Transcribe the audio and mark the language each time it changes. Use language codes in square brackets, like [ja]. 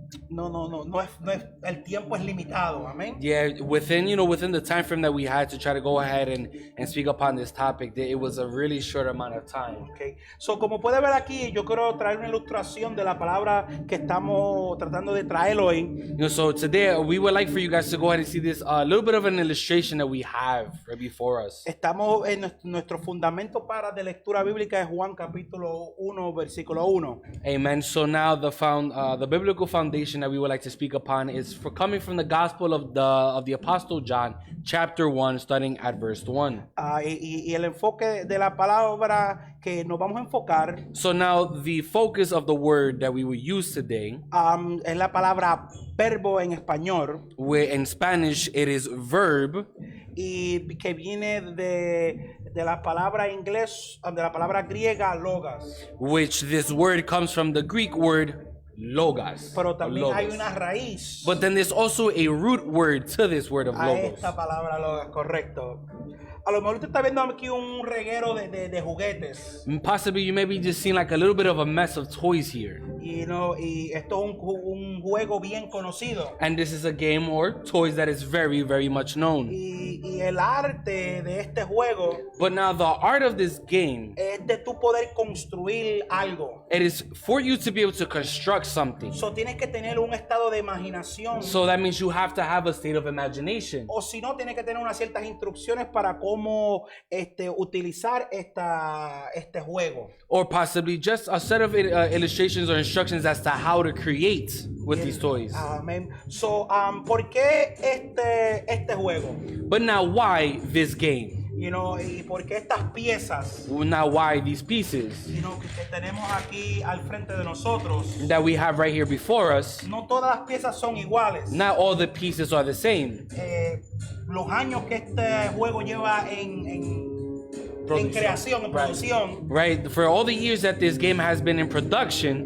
[es] No es, el tiempo es limitado, amén. [en] Yeah, within the time frame that we had to try to go ahead and speak upon this topic, it was a really short amount of time. Okay. [es] So como puede ver aquí, yo quiero traer una ilustración de la palabra que estamos tratando de traer hoy. [en] So today we would like for you guys to go ahead and see this little bit of an illustration that we have right before us. [es] Estamos en nuestro fundamento de lectura bíblica de Juan capítulo 1 versículo 1. [en] Amen. So now the biblical foundation that we would like to speak upon is coming from the Gospel of the Apostle John, chapter 1, starting at verse 1. [es] Y el enfoque de la palabra que nos vamos a enfocar. [en] So now the focus of the word that we will use today [es] es la palabra verbo en español. [en] Where in Spanish it is verb. [es] Y que viene de la palabra inglés, de la palabra griega logos. [en] Which this word comes from the Greek word logos. [es] Pero también logos. hay una raíz. [en] But then there's also a root word to this word of a logos. [es] Esta palabra logos, correcto. A lo mejor usted está viendo aquí un reguero de juguetes. [en] Possibly you may be just seeing like a little bit of a mess of toys here. [es] Y esto es un juego bien conocido. [en] And this is a game or toys that is very, very much known. [es] Y el arte de este juego. [en] But now the art of this game [es] es de tú poder construir algo. [en] It is for you to be able to construct something. [es] So tienes que tener un estado de imaginación. [en] So that means you have to have a state of imagination. [es] O si no, tienes que tener unas ciertas instrucciones para cómo utilizar este juego. [en] Or possibly just a set of illustrations or instructions as to how to create with these toys. [es] Amen. So, ¿por qué este juego? [en] But now why this game? [es] Y por qué estas piezas. [en] Now why these pieces? [es] Que tenemos aquí al frente de nosotros. [en] That we have right here before us. [es] No todas las piezas son iguales. [en] Not all the pieces are the same. [es] Los años que este juego lleva en creación, en producción. [en] Right, for all the years that this game has been in production.